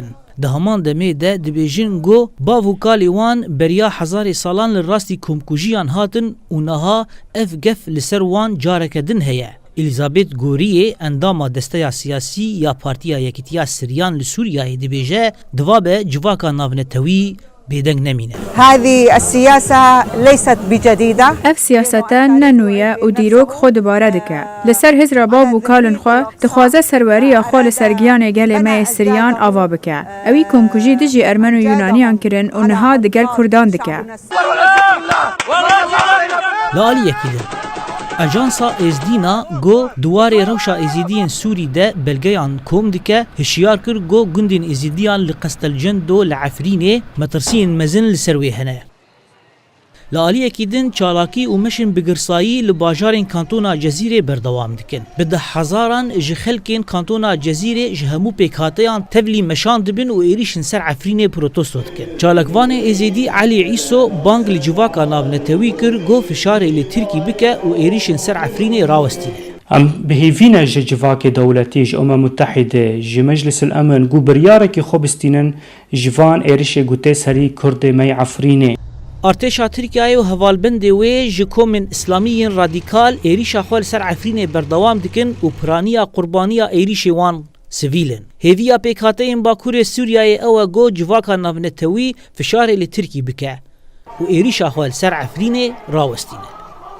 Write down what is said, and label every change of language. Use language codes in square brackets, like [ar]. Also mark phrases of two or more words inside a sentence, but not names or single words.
[ku] Di heman demê de dibêjin got bav û kalê wan beriya hezarê salan li rastî komkujiyan hatin û niha ev gef li ser wan careke din heye. Elizabeth Goriyê endama desteya siyasî ya Partiya Yekîtiya Siryan li Sûriyayê dibêje divabe civaka navnetewî bêdeng nemîne. [ar] هذه السياسة ليست بجديدة. [ku] اف سیاستا ننویه و دیروک خود دوباره دکه. لسر هزر باب و کالن خو دخوازه سروری خو لسرگیان گل مای سریان آوا بکه. اوی کمکوژی دجی ارمن و یونانیان کرن و نها دگل کردان دکه. لالی یکیدن. Ajansa Ezdîna got duwarê rewşa êzîdiyên Sûrî de belgeyan kom dike hişyar kir got gundên êzîdiyan li Qestelcendo li Efrînê metirsiyên mezin li ser wê hene. Li aliyekî din çalakî û meşin bigirsayî li bajarên kantona Cezîrê berdewam dikin. Bi deh hezaran ji xelkên kantona Cezîrê ji hemû pêkhateyan tevlî meşan dibin û êrişên ser Efrînê protesto dikin. Çalakvanê êzîdî Elî Îso bang li civaka navnetewî kir got fişarê li Tirkî bike û êrişên ser Efrînê rawestîne. ام بهیوینا جواک دولتی [ar] امم متحده [ku] ج [ar] مجلس الامن [ku] گو بریارکی خوبستینن جوان ایرش گوته سری کرد می عفرینه. Artêşa Tirkiyeyê û hevalbendê wê ji komên İslamî radîkal êrişa xwe li ser Efrînê berdewam dikin û piraniya qurbaniya êrişê wan sivîlin. Hêviya pêkhateyên Bakurê Sûriyayê ew e got civaka navnetewî fişarê li Tirkî bike û êrişa xwe li ser Efrînê rawestîne.